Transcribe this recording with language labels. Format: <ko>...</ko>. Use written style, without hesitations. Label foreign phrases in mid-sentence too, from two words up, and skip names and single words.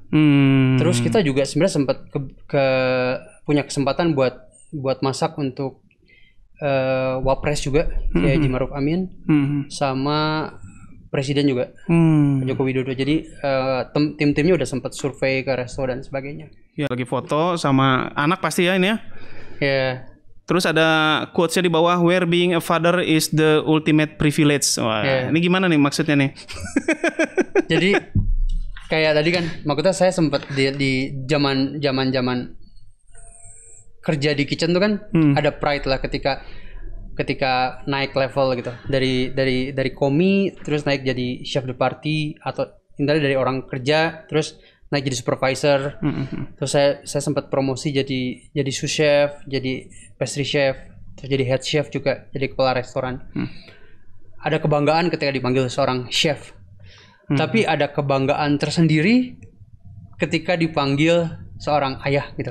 <id>Terus kita juga sebenarnya sempat punya kesempatan buat masak untuk Wapres juga, kayak Haji Maruf Amin, sama Presiden juga, Pak Joko Widodo. Jadi tim-timnya udah sempat survei ke resto dan sebagainya. Ya, lagi foto sama anak pasti ya ini ya. Ya. Terus ada quotes-nya di bawah,</id> <en>where being a father is the ultimate privilege.</en> <id>Wah, ini gimana nih maksudnya nih? Jadi kayak tadi kan, maksudnya saya sempat di zaman kerja di kitchen tuh kan, ada pride lah ketika naik level gitu, dari komi terus naik jadi</id> <fr>chef de partie,</fr> <id>atau intinya dari orang kerja terus naik jadi supervisor. Terus saya sempat promosi jadi</id> <fr>sous chef,</fr> <id>jadi</id> <en>pastry chef,</en> <id>terus jadi</id> <en>head chef</en> <id>juga, jadi kepala restoran. Ada kebanggaan ketika dipanggil seorang chef. Tapi ada kebanggaan tersendiri ketika dipanggil seorang ayah gitu.</id>